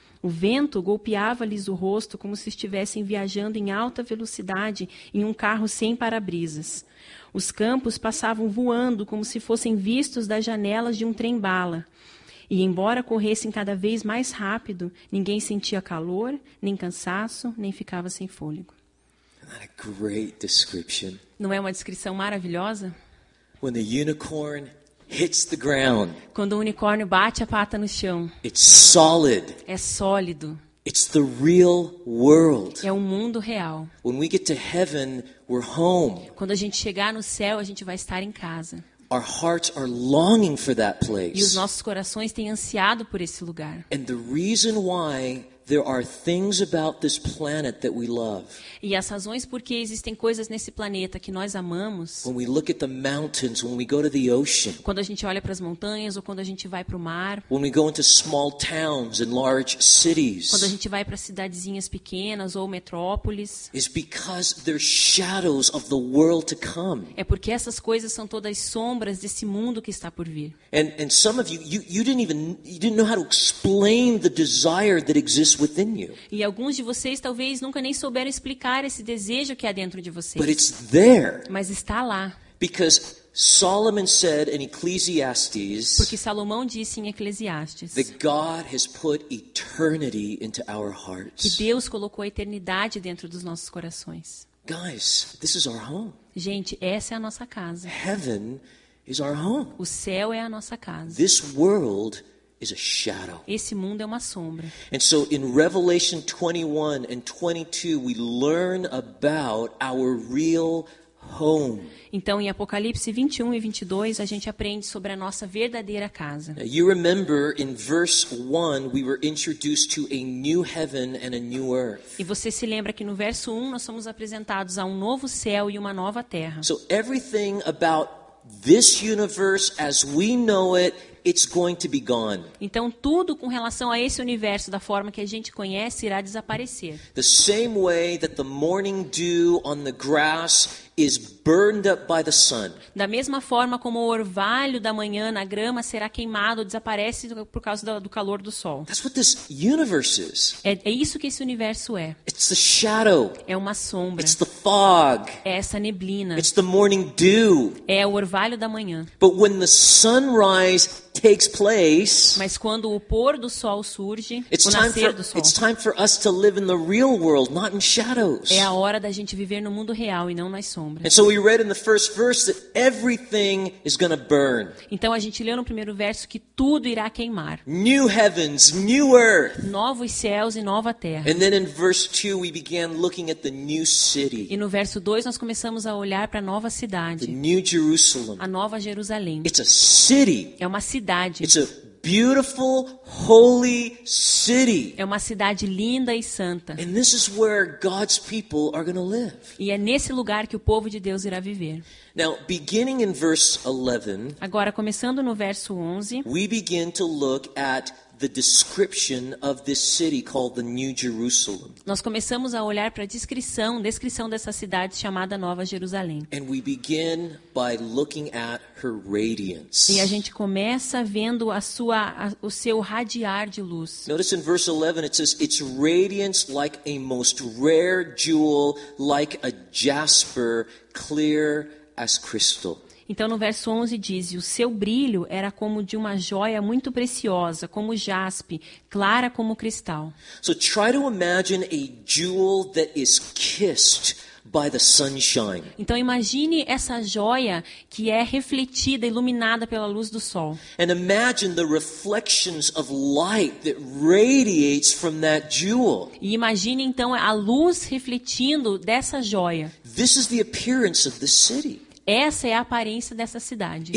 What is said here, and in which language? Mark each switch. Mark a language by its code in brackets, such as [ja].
[pt] O vento golpeava-lhes o rosto como se estivessem viajando em alta velocidade em um carro sem para-brisas. Os campos passavam voando como se fossem vistos das janelas de um trem-bala. E, embora corressem cada vez mais rápido, ninguém sentia calor, nem cansaço, nem ficava sem fôlego. [en] Isn't that a great description? [pt] Não é uma descrição maravilhosa? [en] When the unicorn hits the ground, [pt] Quando o unicórnio bate a pata no chão, [en] it's solid. [pt] é sólido, [en] It's the real world. [pt] é o mundo real. [en] When we get to heaven, we're home. [pt] Quando a gente chegar no céu, a gente vai estar em casa. [en] Our hearts are longing for that [pt] E os [en] place. [pt] nossos corações têm ansiado por esse lugar. [en] And the reason why there are things about this planet that we love. [pt] E as razões por que existem coisas nesse planeta que nós amamos, [en] When we look at the mountains, when we go to the ocean, [pt] quando a gente olha para as montanhas ou quando a gente vai para o mar, [en] when we go into small towns and large [pt] quando a [en] cities, [pt] gente vai para cidadezinhas pequenas ou metrópoles, [en] is because they're shadows of the world to come. [pt] é porque essas coisas são todas sombras desse mundo que está por vir. [en] And some of you didn't know how to explain the desire that exists within you. [pt] E alguns de vocês talvez nunca nem souberam explicar esse desejo que há dentro de [en] But [pt] vocês. [en] it's there [pt] Mas está lá. [en] because Solomon said in Ecclesiastes [pt] Porque Salomão disse em Eclesiastes [en] that God has put eternity into our [pt] que [en] hearts. [pt] Deus colocou a eternidade dentro dos nossos corações. [en] Guys, this is our home. [pt] Gente, essa é a nossa casa. [en] Heaven is our home. [pt] O céu é a nossa casa. [en] This world is a shadow. [pt] Esse mundo é uma sombra. [en] And so in Revelation 21 and 22, we learn about our real home. [pt] Então, em Apocalipse 21 e 22, a gente aprende sobre a nossa verdadeira casa. [en] Now, you remember in verse 1, we were introduced to a new heaven and a new earth. [pt] E você se lembra que no verso 1 nós somos apresentados a um novo céu e uma nova terra. [en] So everything about this universe as we know it, it's going to be gone. [pt] Então, tudo com relação a esse universo da forma que a gente conhece irá desaparecer. [en] The same way that the morning dew on the grass is burned up by the sun. [pt] Da mesma forma como o orvalho da manhã na grama será queimado, desaparece por causa do calor do sol. [en] That's what this universe is. [pt] É isso que esse universo é. [en] It's the shadow. [pt] É uma sombra. [en] It's the fog. [pt] É essa neblina. [en] It's the morning dew. [pt] É o orvalho da manhã. [en] But when the sunrise takes place, [pt] Mas quando o pôr do sol surge, [en] it's [pt] o [en] time [pt] nascer do sol, [en] for us to live in the real world, not in shadows. [pt] é a hora da gente viver no mundo real e não nas sombras. [en] And so we read in the first verse that everything is going to burn. [pt] Então a gente leu no primeiro verso que tudo irá queimar. [en] New heavens, new earth. [pt] Novos céus e nova terra. [en] And then in verse 2 we began looking at the new [pt] E [en] city, [pt] no verso 2 nós começamos a olhar para a nova [en] the [pt] cidade, [en] new Jerusalem. [pt] a nova Jerusalém. [en] It's a city. [pt] É uma cidade. [en] It's a beautiful, holy city. [pt] É uma cidade linda e santa. [en] And this is where God's people are going to live. [pt] E é nesse lugar que o povo de Deus irá viver. [en] Now, beginning in verse 11, [pt] Agora, começando no verso 11, [en] we begin to look at the description of this city called the New Jerusalem. [pt] nós começamos a olhar para a descrição dessa cidade chamada Nova Jerusalém. [en] And we begin by looking at her radiance. [pt] E a gente começa vendo o seu radiar de luz. [en] Notice in verse 11 it says, its radiance like a most rare jewel, like a jasper, clear as crystal. [pt] Então, no verso 11 diz, o seu brilho era como de uma joia muito preciosa, como jaspe, clara como cristal. [en] So try to imagine a jewel that is kissed by the sunshine. [pt] Então, imagine essa joia que é refletida, iluminada pela luz do sol. [en] And imagine the reflections of light that radiates from that jewel. [pt] E imagine, então, a luz refletindo dessa joia. [en] This is the appearance of the city. [pt] Essa é a aparência dessa cidade.